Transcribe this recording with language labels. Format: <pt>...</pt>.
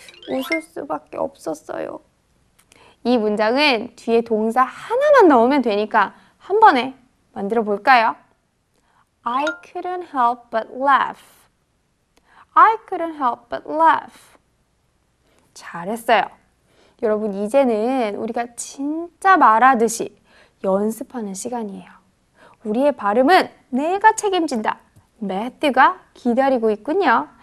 <ko>웃을 수밖에 없었어요. 이 문장은 뒤에 동사 하나만 넣으면 되니까 한 번에 만들어 볼까요?</ko> <en>I couldn't help but laugh. I couldn't help but laugh.</en> <ko>잘했어요. 여러분 이제는 우리가 진짜 말하듯이 연습하는 시간이에요. 우리의 발음은 내가 책임진다. 매튜가 기다리고 있군요.</ko>